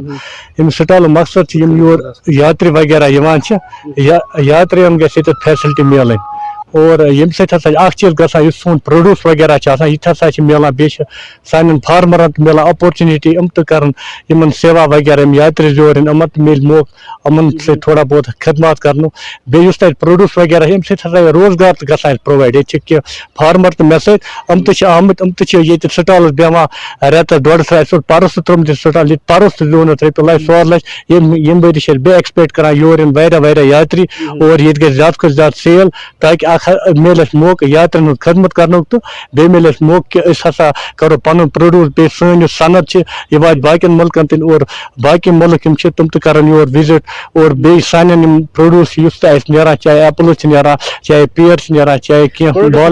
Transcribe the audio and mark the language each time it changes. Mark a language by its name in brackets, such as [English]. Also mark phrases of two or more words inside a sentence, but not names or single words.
[Kashmiri] اَمہِ سٹالُک مقصد چھُ یِم یور یاترِ وغیرہ یِوان چھِ, یاترِین گژھِ ییٚتٮ۪تھ فیسلٹی میلٕنۍ. اور یم سۭتۍ ہسا اکھ چیٖز گژھان یُس سون پروڈیوس وغیرہ چھِ آسان یہِ تہِ ہسا چھِ میلان بیٚیہِ چھِ سانٮ۪ن فارمرن تہِ میلان اپورچُنِٹی یِم تہِ کرن یِمن سیوا وغیرہ یِم یاترِ یور یِن یِمن تہِ میلہِ موقعہٕ یِمن سۭتۍ تھوڑا بہت خدمات کرنُک بیٚیہِ یُس تتہِ پروڈیوس وغیرہ ییٚمہِ سۭتۍ ہسا روزگار تہِ گژھان اَسہِ پرووایڈ ییٚتہِ چھِ کینٛہہ فارمر تہِ مےٚ سۭتۍ یِم تہِ چھِ آمٕتۍ یِم تہِ چھِ ییٚتہِ سٹالس بیٚہوان رٮ۪تس ڈۄڈس اَسہِ اوس پرُس تہِ ترٛوومُت یہِ سٹال ییٚتہِ پرُس تہِ زیوٗن اَسہِ رۄپیہِ لچھ 1.25 لچھ ییٚمہِ ؤری چھِ أسۍ بیٚیہِ ایکسپیکٹ کران یور یِن واریاہ یاتری اور ییٚتہِ گژھِ زیادٕ کھۄتہٕ زیادٕ سیل تاکہِ اکھ میلہِ اَسہِ موقعہٕ یاترین ہُنٛد خدمت کرنُک تہٕ بیٚیہِ میلہِ اَسہِ موقعہٕ کہِ أسۍ ہسا کرو پنُن پروڈیوس بیٚیہِ سٲنۍ یُس صنعت چھِ یہِ واتہِ باقین مُلکن تہِ اور باقی مُلک یِم چھِ تِم تہِ کرن یور وِزٹ اور بیٚیہِ سانٮ۪ن یِم پروڈیوس یُس تہِ اَسہِ نیران چاہے ایپلٕز چھِ نیران چاہے پیر چھِ نیران چاہے کینٛہہ